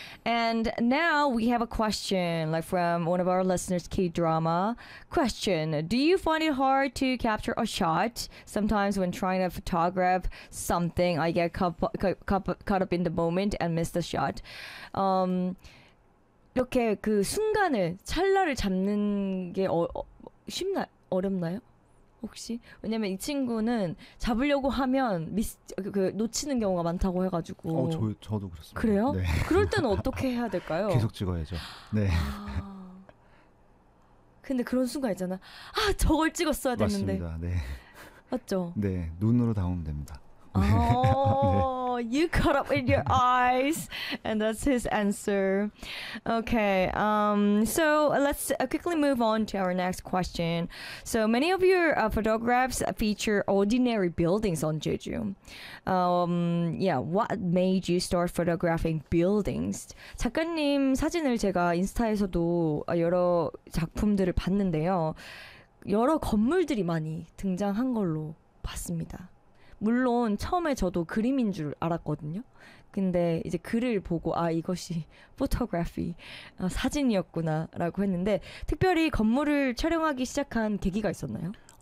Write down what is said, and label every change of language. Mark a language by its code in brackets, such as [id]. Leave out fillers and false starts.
[en] And now we have a question like from one of our listeners, K-Drama. Question, do you find it hard to capture a shot? Sometimes when trying to photograph something, I get caught up in the moment and miss the shot. [ko] 이렇게 그 순간을 찰나를 잡는 게 쉽나 어렵나요? 혹시 왜냐면 이 친구는 잡으려고 하면 놓치는 경우가 많다고 해가지고. 저도 그렇습니다. 그래요? 네. 그럴 때는 어떻게 해야 될까요? 계속 찍어야죠. 네. 근데 그런 순간 있잖아. 아 저걸 찍었어야 됐는데. 맞습니다. 네. 맞죠? 네. 눈으로 담으면 됩니다. 네. Oh, 네. [en] You caught up with your eyes, and that's his answer. Okay, so let's quickly move on to our next question. So many of your photographs feature ordinary buildings on Jeju. Yeah, what made you start photographing buildings? [ko] 작가님 사진을 제가 인스타에서도 여러 작품들을 봤는데요. 여러 건물들이 많이 등장한 걸로 봤습니다. 물론 처음에 저도 그림인 줄 알았거든요. 근데 이제 글을 보고 아 이것이 포토그래피 사진이었구나라고 했는데 특별히 건물을 촬영하기 시작한 계기가 있었나요?